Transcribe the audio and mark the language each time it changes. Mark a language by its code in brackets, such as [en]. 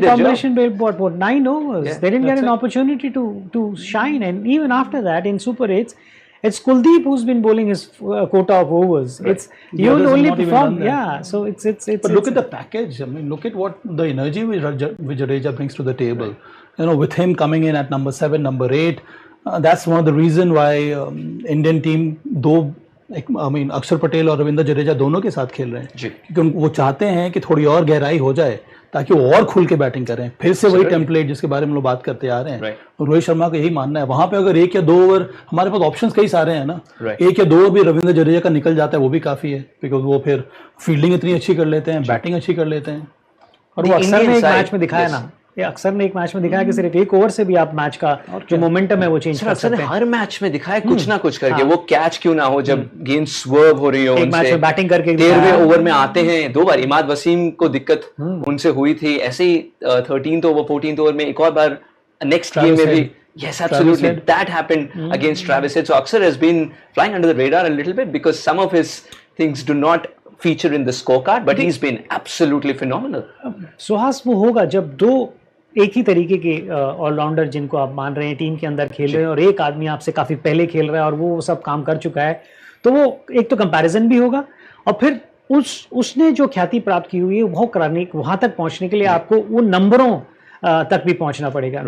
[en] combination played what 9 overs. They didn't get an opportunity to shine, and even after that in Super 8s, it's Kuldeep who's been bowling his quota of overs. It's you only perform. So it's. But look at the package. I mean, look at what the energy which Jadeja brings to the table. You know, with him coming in at number 7, number 8, that's one of the reason why Indian team [hi] अक्षर पटेल और रविंद्र जडेजा दोनों के साथ खेल रहे हैं, क्योंकि वो चाहते हैं कि थोड़ी और गहराई हो जाए ताकि वो और खुल के बैटिंग करें. फिर से वही टेम्पलेट जिसके बारे में लोग बात करते आ रहे हैं. रोहित शर्मा का यही मानना है. वहां पे अगर 1 या 2 ओवर, हमारे पास ऑप्शंस कई सारे हैं ना, 1 या 2 ओवर भी रविंद्र जडेजा का निकल जाता है, वो भी काफी है, बिकॉज वो फिर फील्डिंग इतनी अच्छी कर लेते हैं, बैटिंग अच्छी कर लेते हैं. और वो अक्सर ने एक मैच में दिखाया ना, ये अक्सर ने एक मैच में दिखाया कि सिर्फ 1 ओवर से भी आप मैच का जो मोमेंटम है वो चेंज कर सकते हैं. हर मैच में दिखाया कुछ ना कुछ करके. वो कैच क्यों ना हो जब गेंद स्वर्व हो रही हो, एक मैच में बैटिंग करके 13वें ओवर में आते हैं 2 बार. इमाद वसीम को दिक्कत उनसे हुई थी ऐसे ही 13th ओवर 14th ओवर में, एक और बार नेक्स्ट गेम में भी. [en] Yes, absolutely. That happened against Travis Head. So Akshar has been flying under the radar a little bit because some of his things do not feature in the scorecard, but he's been absolutely phenomenal. [hi] Suhas वो होगा जब 2 एक ही तरीके के allrounder जिनको आप मान रहे हैं टीम के अंदर खेल रहे हैं, और एक आदमी आपसे काफी पहले खेल रहा है और वो सब काम कर चुका है, तो वो एक तो कंपैरिजन भी होगा, और फिर उसने जो ख्याति प्राप्त की हुई है वो कराने, वहां तक पहुंचने के लिए आपको वो नंबरों तक भी पहुंचना पड़ेगा.